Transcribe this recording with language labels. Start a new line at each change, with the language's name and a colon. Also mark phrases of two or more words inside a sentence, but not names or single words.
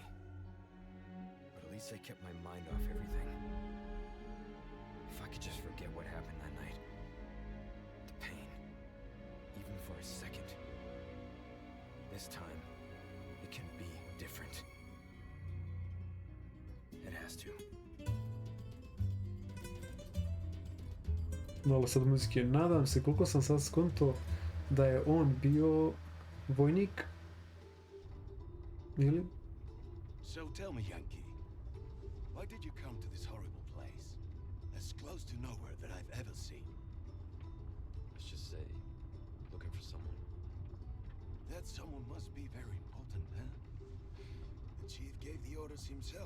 English: But at least I kept my mind off everything. If I could just forget what happened that night. The pain, even for a second. This time, it can be different. It has to.
Bosnian: Malo sad muzike, nadam se koliko sam sad skonto da je on bio vojnik. Ili?
English: So tell me, Yankee, why did you come to this horrible place? As close to nowhere that I've ever seen. Let's just say, looking for someone. That someone must be very important, huh? The chief gave the orders himself.